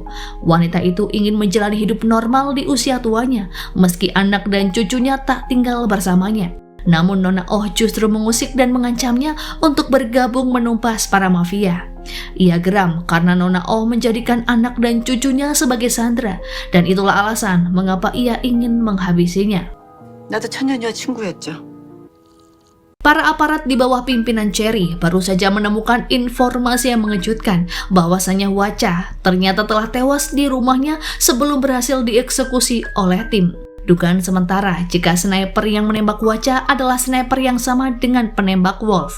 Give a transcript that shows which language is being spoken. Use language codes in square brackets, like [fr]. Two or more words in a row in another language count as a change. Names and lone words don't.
[id] Wanita itu ingin menjalani hidup normal di usia tuanya, meski anak dan cucunya tak tinggal bersamanya. Namun Nona Oh justru mengusik dan mengancamnya untuk bergabung menumpas para mafia. Ia geram karena Nona Oh menjadikan anak dan cucunya sebagai sandera, dan itulah alasan mengapa ia ingin menghabisinya. [ko] 나도 천년이와 친구였죠. [id] Para aparat di bawah pimpinan Cherry baru saja menemukan informasi yang mengejutkan bahwasanya Wacha ternyata telah tewas di rumahnya sebelum berhasil dieksekusi oleh tim. Dugaan sementara jika sniper yang menembak Wacha adalah sniper yang sama dengan penembak Wolf.